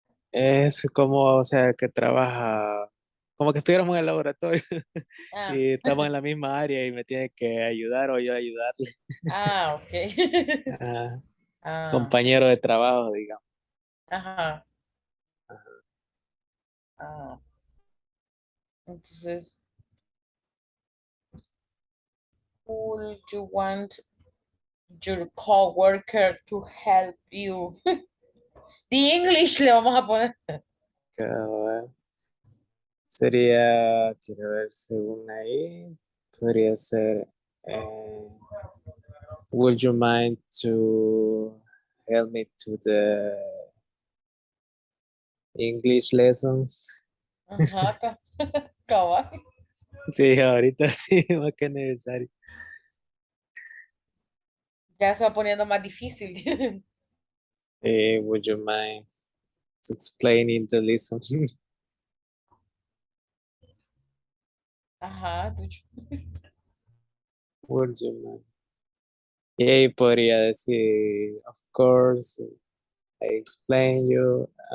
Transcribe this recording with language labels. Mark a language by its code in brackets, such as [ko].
[es] Es como, o sea, que trabaja, como que estuviéramos en el laboratorio Ah, y estamos en la misma área y me tiene que ayudar o yo ayudarle. ok. Ah, Ah, compañero de trabajo, digamos. ajá. [en] Ah, [es] entonces, [en] would you want your coworker to help you? The English [es] le vamos a poner. Que, sería, quiero ver, según ahí, podría ser, [en] would you mind to help me to the English lesson? [es] Ajá, cabal. Sí, ahorita sí, más que necesario. Ya se va poniendo más difícil. [en] Would you mind explaining the lesson? Ajá, Would you mind? [es] Y ahí podría decir, [en] of course, I explain you.